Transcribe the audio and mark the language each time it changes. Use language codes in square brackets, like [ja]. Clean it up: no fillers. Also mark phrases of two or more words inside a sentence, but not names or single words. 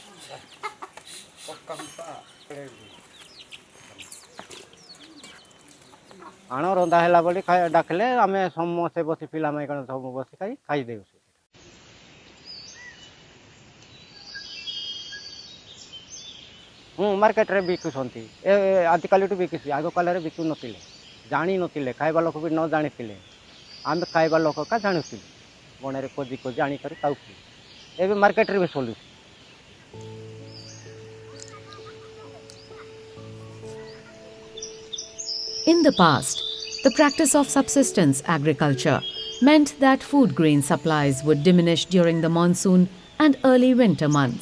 [or] ଆଣ ରନ୍ଧା ହେଲା ବୋଲି ଡାକିଲେ ଆମେ ସମସ୍ତେ ବସି ପିଲାମାନେ କ'ଣ ସବୁ ବସି ଖାଇଦେଉ ମାର୍କେଟରେ ବିକୁଛନ୍ତି ଆଜିକାଲିଠୁ ବିକୁଛି ଆଗ କାଳରେ ବିକୁ ନଥିଲେ ଜାଣିନଥିଲେ ଖାଇବା ଲୋକ ବି ନ ଜାଣିଥିଲେ ଆମେ ଖାଇବା ଲୋକ କା ଜାଣୁଥିଲୁ ବଣରେ ଖୋଜି ଆଣିକରି ଖାଉଥିଲୁ ଏବେ ମାର୍କେଟରେ ବି ଚଲୁଛି [en] In the past, the practice of subsistence agriculture meant that food grain supplies would diminish during the monsoon and early winter months.